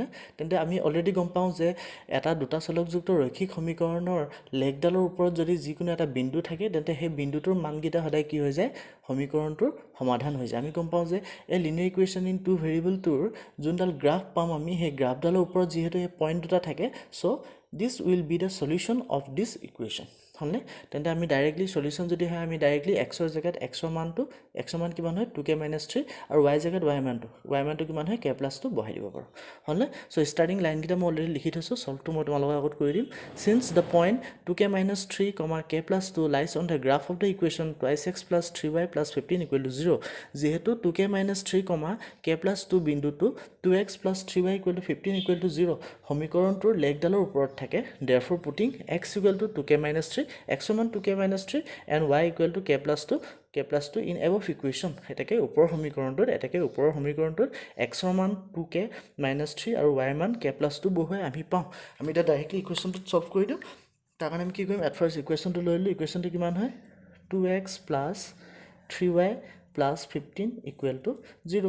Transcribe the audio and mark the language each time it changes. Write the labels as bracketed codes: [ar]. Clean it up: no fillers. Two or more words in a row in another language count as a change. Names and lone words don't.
[as] তেন্তে আমি অলৰেডি গম পাওঁ যে এটা দুটা চলকযুক্ত ৰৈখিক সমীকৰণৰ লেখডালৰ ওপৰত যদি যিকোনো এটা বিন্দু থাকে তেন্তে সেই বিন্দুটোৰ মানগিটা সদায় কি হৈ যায়, সমীকৰণটোৰ সমাধান হৈ যায়। আমি গম পাওঁ যে এই [en] linear equation in two [as] ভেৰিয়েবলটোৰ যোনডাল গ্ৰাফ পাম আমি, সেই গ্ৰাফডালৰ ওপৰত যিহেতু এই পইণ্ট দুটা থাকে, [en] সো this will be the solution of this equation. [as] হলনে? তেন্তে আমি ডাইৰেক্টলি সলিউশন যদি হয় আমি ডাইৰেক্টলি x ৰ জায়গাত x ৰ মান কিমান হয় 2k - 3 আৰু y জায়গাত y মানটো কিমান হয় k + 2 বহাই দিব পাৰো। হলনে? সো [en] starting line [as] গিটা মই অলৰেডি লিখি থৈছো, সলভটো মই তোমালোকৰ আগত কৰি দিম। [en] Since the point 2k - 3, k + 2 lies on the graph of the equation 2x + 3y + 15 equal to 0, [as] যেহেতু 2k - 3, k + 2 বিন্দুটো 2x + 3y = 15 [en] equal to [as] 0 সমীকৰণটোৰ লেখডালৰ ওপৰত থাকে, [en] therefore putting x equal to 2k - 3, [as] x ৰ মান 2k - 3 [en] and y equal to k + 2 in above equation, [as] এটাকে ওপৰৰ সমীকৰণটোত x ৰ মান 2k - 3 আৰু y মান k + 2 বহুৱাই আমি পাওঁ। আমি এটা ডাইৰেক্টলি ইকুৱেশ্যনটো সলভ কৰি দিওঁ। তাৰ কাৰণে আমি কি কৰিম, [en] at first [as] ইকুৱেশ্যনটো লৈ ললো। ইকুৱেশ্যনটো কিমান হয় 2x + 3y + 15 [en] equal to [as] 0।